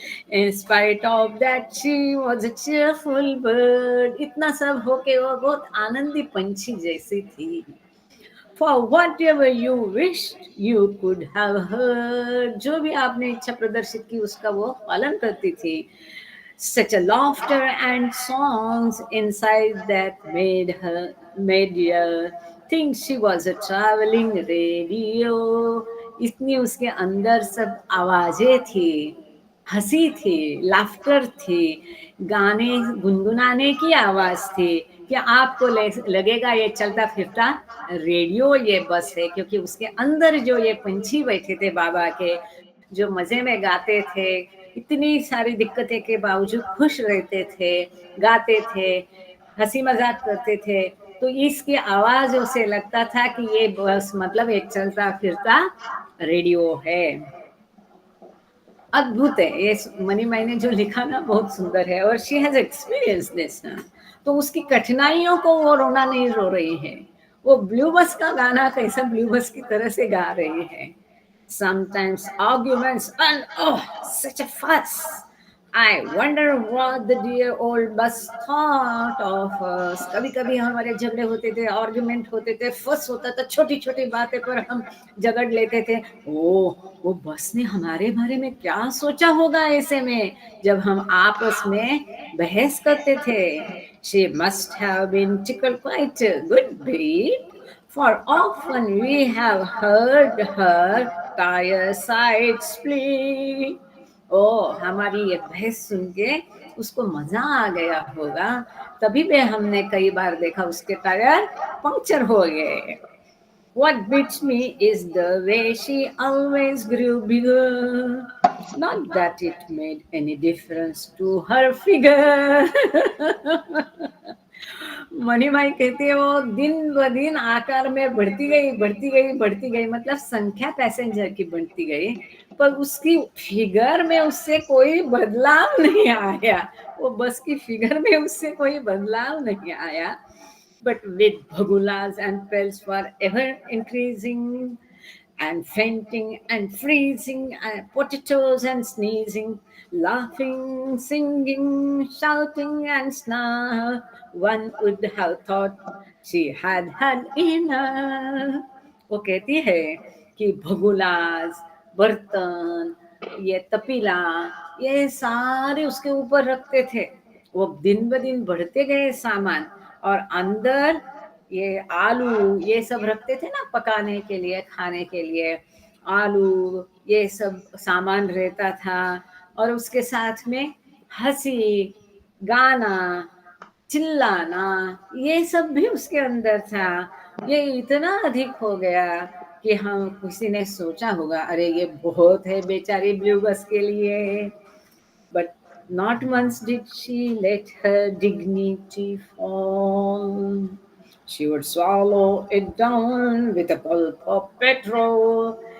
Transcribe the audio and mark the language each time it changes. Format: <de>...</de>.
<en>In spite of that she was a cheerful bird.</en> <hi>इतना सब होके वो बहुत आनंदी पंछी जैसी थी।</hi> <en>For whatever you wished you could have heard.</en> <hi>जो भी आपने इच्छा प्रदर्शित की उसका वो पालन करती थी।</hi> <en>Such a laughter and songs inside that made her think she was a traveling radio.</en> <hi>इतनी उसके अंदर सब आवाजें थी, हंसी थी, लाफ्टर थी, गाने गुनगुनाने की आवाज थी कि आपको लगेगा ये चलता फिरता रेडियो ये बस है, क्योंकि उसके अंदर जो ये पंछी बैठे थे बाबा के, जो मजे में गाते थे, इतनी सारी दिक्कतें के बावजूद खुश रहते थे, गाते थे, हंसी मजाक करते थे, तो इसकी आवाजों से लगता था कि ये बस मतलब एक चलता फिरता रेडियो है। अद्भुत है ये मनीमाई ने जो लिखा ना, बहुत सुंदर है। और</hi> <en>she has experience this</en> <hi>ना, तो उसकी कठिनाइयों को वो रोना नहीं रो रही है, वो ब्लू बस का गाना कैसा ब्लू बस की तरह से गा रही है।</hi> <en>sometimes arguments, and oh, such a fuss. I wonder what the dear old bus thought of us.</en> <hi>कभी कभी हमारे झगड़े होते थे, आर्ग्यूमेंट होते थे, फस होता था, छोटी छोटी बातें पर हम झगड़ लेते थे. ओ, वो बस ने हमारे बारे में क्या सोचा होगा ऐसे में, जब हम आपस में बहस करते थे.</hi> <en>She must have been tickled quite a good bit, for often we have heard her tire sides split.</en> <hi>ओ, हमारी ये बहस सुन के उसको मजा आ गया होगा, तभी भी हमने कई बार देखा उसके टायर पंक्चर हो गए.</hi> <en>What beats me is the way she always grew bigger. Not that it made any difference to her figure.</en> <hi>Manimai कहती है वो दिन ब दिन आकार में बढ़ती गई, बढ़ती गई, बढ़ती गई, मतलब संख्या पैसेंजर की बढ़ती गई, पर उसकी फिगर में उससे कोई बदलाव नहीं आया. वो बस की फिगर में उससे कोई बदलाव नहीं आया.</hi> <en>But with bhagulas and pelts were ever increasing, and fainting and freezing, and potatoes and sneezing, laughing, singing, shouting and snarl, one would have thought she had had enough.</en> <hi>वो कहती है कि भगुलास, बर्तन, ये तपीला, ये सारे उसके ऊपर रखते थे. वो दिन ब दिन बढ़ते गए सामान, और अंदर ये आलू ये सब रखते थे ना पकाने के लिए, खाने के लिए आलू ये सब सामान रहता था. और उसके साथ में हंसी, गाना, चिल्लाना, ये सब भी उसके अंदर था. ये इतना अधिक हो गया कि हम किसी ने सोचा होगा अरे ये बहुत है बेचारी ब्लू बस के लिए.</hi> <en>But not once did she let her dignity fall. She would swallow it down with a gulp of petrol.</en>